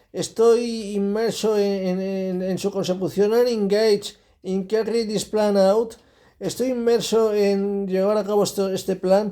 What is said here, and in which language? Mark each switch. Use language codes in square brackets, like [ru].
[es] Estoy inmerso en su consecución. [en] I'm engaged in carry this plan out. [es] Estoy inmerso en llevar a cabo este plan.